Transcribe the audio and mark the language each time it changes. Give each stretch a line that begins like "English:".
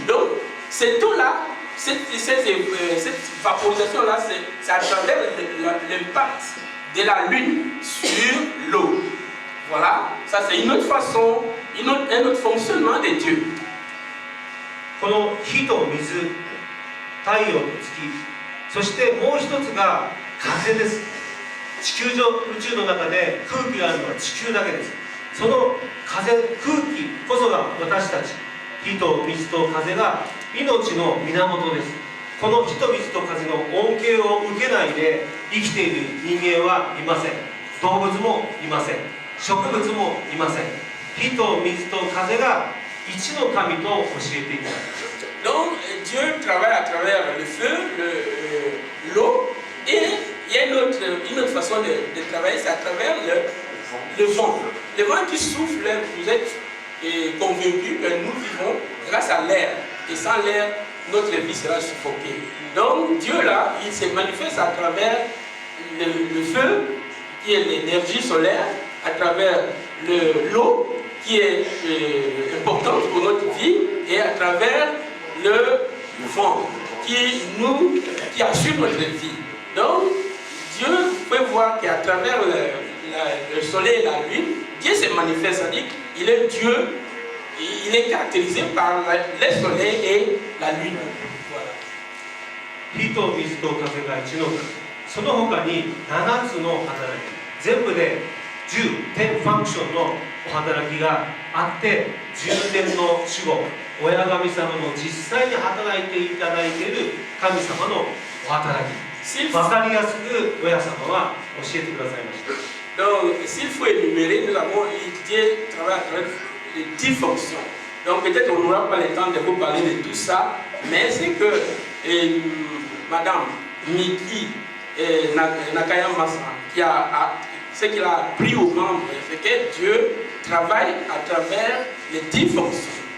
French: Donc, cette eau-là, cette vaporisation-là, c'est à travers l'impact de la Lune sur l'eau. Voilà, ça c'est une autre façon, un autre fonctionnement de Dieu.
Japanese: この火と水、太陽と月、そしてもう一つが風です。地球上、宇宙の中で空気があるのは地球だけです。その風、空気こそが私たち、火と水と風が命の源です。この火と水と風の恩恵を受けないで生きている人間はいません。動物もいません。植物もいません。火と水と風が一の神と教えています。
French: Donc Dieu travaille à travers le feu, l'eau, et il y a une autre façon de travailler, c'est à travers le vent. Le vent qui souffle, vous êtes convaincus que nous vivons grâce à l'air, et sans l'air, notre vie sera suffoquée. Donc Dieu là, il se manifeste à travers le feu, qui est l'énergie solaire, à travers l'eau, qui est importante pour notre vie, et à travers le vent qui assure notre vie. Donc, Dieu, vous pouvez voir qu'à travers le soleil et la lune, Dieu se manifeste, c'est-à-dire qu'il est Dieu, il est caractérisé par le soleil et la lune. Voilà.
Japanese: 火と水と風が一の神、その他に7つの働き、全部で10ファンクションのお働きがあって、10年の守護、親神様の実際に働いていただいている神様のお働き、分かりやすく親様は教えてくださいました。
French: Donc, s'il faut énumérer, nous avons Dieu travaille avec les 10 fonctions. Donc, peut-être on n'aura pas le temps de vous parler de tout ça, mais c'est que Madame Miki Nakaya Massa, ce qu'il a appris aux membres, c'est que Dieu travaille à travers les 10 fonctions.